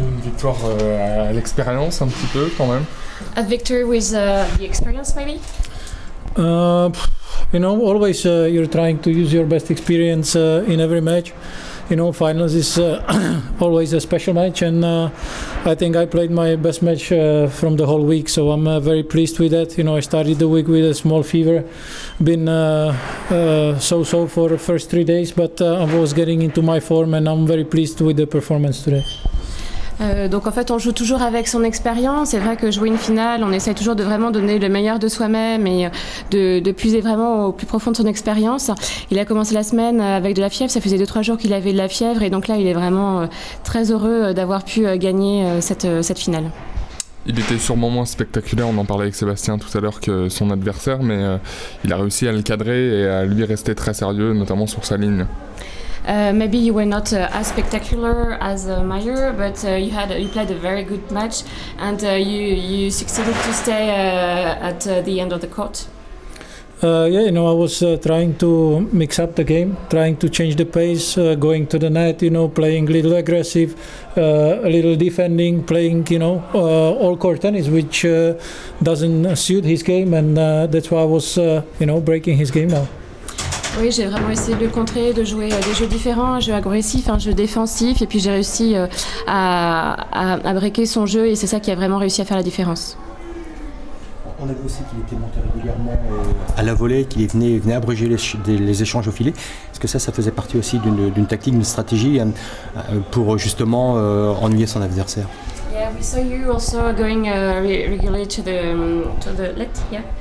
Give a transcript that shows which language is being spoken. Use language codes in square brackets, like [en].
[fr] victoire à l'expérience un petit peu quand même. [en] A victory with the experience, maybe? You know, always you're trying to use your best experience in every match. You know, finals is always a special match, and I think I played my best match from the whole week, so I'm very pleased with that. You know, I started the week with a small fever, been so-so for the first 3 days, but I was getting into my form, and I'm very pleased with the performance today. [fr] Donc en fait on joue toujours avec son expérience. C'est vrai que jouer une finale, on essaie toujours de vraiment donner le meilleur de soi-même et de puiser vraiment au plus profond de son expérience. Il a commencé la semaine avec de la fièvre, ça faisait 2-3 jours qu'il avait de la fièvre et donc là il est vraiment très heureux d'avoir pu gagner cette finale. Il était sûrement moins spectaculaire, on en parlait avec Sébastien tout à l'heure, que son adversaire, mais il a réussi à le cadrer et à lui rester très sérieux, notamment sur sa ligne. [en] Maybe you were not as spectacular as Mayer, but you played a very good match, and you succeeded to stay at the end of the court. Yeah, you know, I was trying to mix up the game, trying to change the pace, going to the net, you know, playing a little aggressive, a little defending, playing, you know, all court tennis, which doesn't suit his game, and that's why I was, you know, breaking his game now. [fr] Oui, j'ai vraiment essayé de le contrer, de jouer des jeux différents, un jeu agressif, un jeu défensif, et puis j'ai réussi à breaker son jeu, et c'est ça qui a vraiment réussi à faire la différence. On a vu aussi qu'il était monté régulièrement à la volée, qu'il venait abréger les échanges au filet. Est-ce que ça faisait partie aussi d'une tactique, d'une stratégie pour justement ennuyer son adversaire? [en] Yeah, we saw you also going regularly to the let. Yeah.